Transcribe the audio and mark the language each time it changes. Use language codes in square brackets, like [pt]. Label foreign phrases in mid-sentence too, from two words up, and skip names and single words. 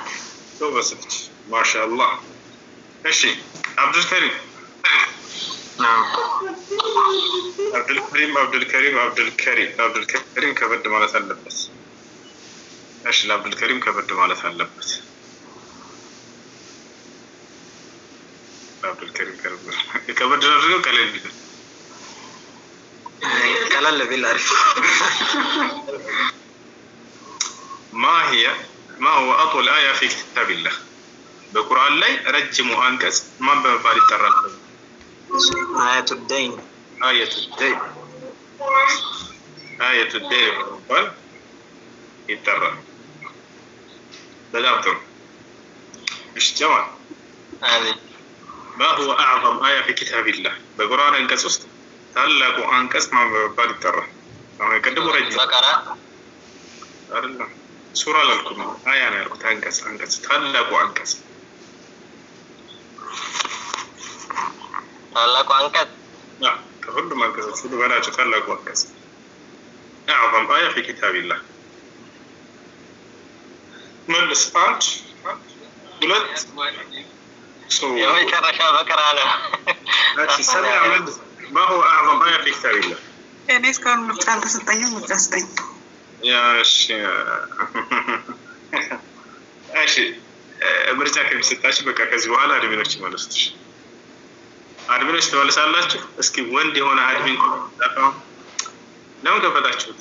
[am] ጎበዝ ነች ማሻአላህ። እሺ አብዱልከሪም ከበድ ማለት አለበት። እሺ ለአብዱልከሪም ከበድ ማለት አለበት። አብዱልከሪም ከበድ አድርገው ቀለል ቢል ቀለል ቢል አሪፍ። [ar] ما هو أطول آية في كتاب الله؟ [am] በቁርአን ላይ ረጅሙ አንቀጽ ማን በመባል ይጠራል? [ar] آية الدين [am] በመባል ይጠራል። በጣም ጥሩ። እሺ ጀማል [ar] ما هو أعظم آية في كتاب الله؟ [am] በቁርአን አንቀጽ ውስጥ ታላቁ አንቀጽ ማን በመባል ይጠራል? አሁን ቀደም ረጅም በቀራ አይደለም ሱራ አላልኩም፣ አያ ነው ያልኩት። አንቀጽ ታላቁ አንቀጽ ከሁሉም አንቀጾች ሁሉ በላጭ ታላቁ አንቀጽ [ar] أعظم آية في كتاب الله። [am] መልስ። አንድ ሁለት የመጨረሻ በቀራ ነው። ሰሚራ መልስ። [ar] ما هو أعظم آية في كتاب الله؟ [am] እኔ እስካሁን ምርጫ አልተሰጠኝም። ምርጫ ስጠኝ። እሺ ምርጫ ከሚሰጣችሁ በቃ ከዚህ በኋላ አድሚኖች ይመልሱት። አድሚኖች ትመልሳላችሁ። እስኪ ወንድ የሆነ አድሚን ለምን ከፈታችሁት?